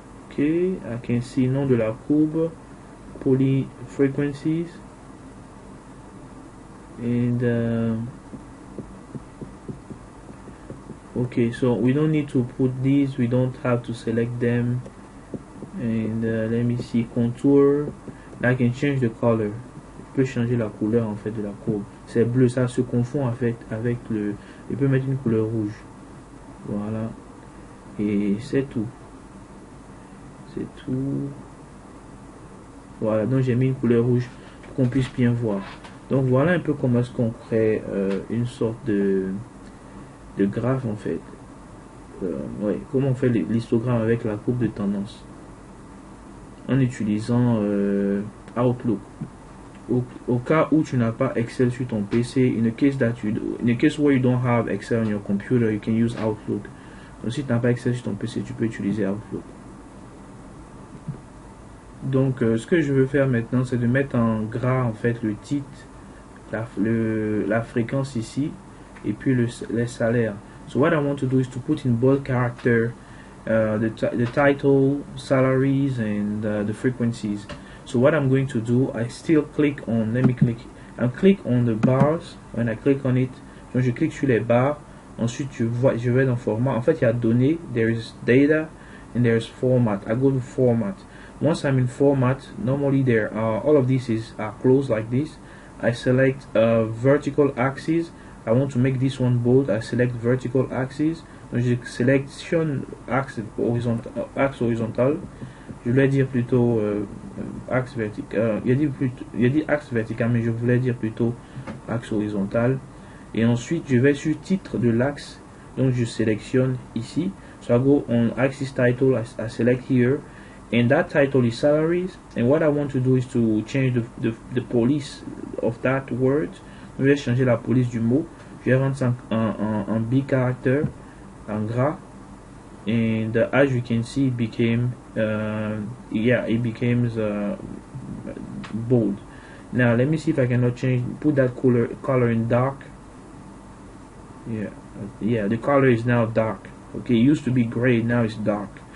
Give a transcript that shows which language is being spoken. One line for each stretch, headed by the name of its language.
English: Okay, I can see nom de la courbe, poly frequencies, and okay, so we don't need to put these, we don't have to select them. And let me see, contour. Là, I can change the color.
French: Je peux changer la couleur en fait de la courbe. C'est bleu, ça se confond en fait avec le. Je peux mettre une couleur rouge. Voilà. Et c'est tout. C'est tout. Voilà, donc j'ai mis une couleur rouge pour qu'on puisse bien voir. Donc voilà un peu comment est-ce qu'on crée une sorte de graphe en fait. Ouais, comment on fait l'histogramme avec la courbe de tendance en utilisant Outlook. Au cas où tu n'as pas Excel sur ton PC,
English: in the case where you don't have Excel on your computer, you can use Outlook.
French: Donc si tu n'as pas Excel sur ton PC, tu peux utiliser Outlook. Donc ce que je veux faire maintenant, c'est de mettre en gras en fait le titre, la fréquence ici, et puis les salaires.
English: So what I want to do is to put in bold character the title, salaries, and the frequencies. So what I'm going to do, I still click on, I click on the bars. When I click on it,
French: donc je clique sur les barres. Ensuite je vais dans format. En fait il y a données,
English: there is data, and there is format. I go to format. Once I'm in format, normally there are all of these are closed like this. I select vertical axis. I want to make this one bold. I select vertical axis.
French: Donc je sélectionne axe horizontal. Je voulais dire plutôt axe vertical. Il a dit axe vertical, mais je voulais dire plutôt axe horizontal. Et ensuite, je vais sur titre de l'axe. Donc je sélectionne ici.
English: So I go on axis title. I select here. And that title is salaries. And what I want to do is to change the police of that word.
French: Je vais changer la police du mot. Je vais rendre ça en big character, en gras.
English: And as you can see, it became it becomes bold. Now let me see if I cannot put that color in dark. Yeah, the color is now dark. Okay, it used to be gray, now it's dark.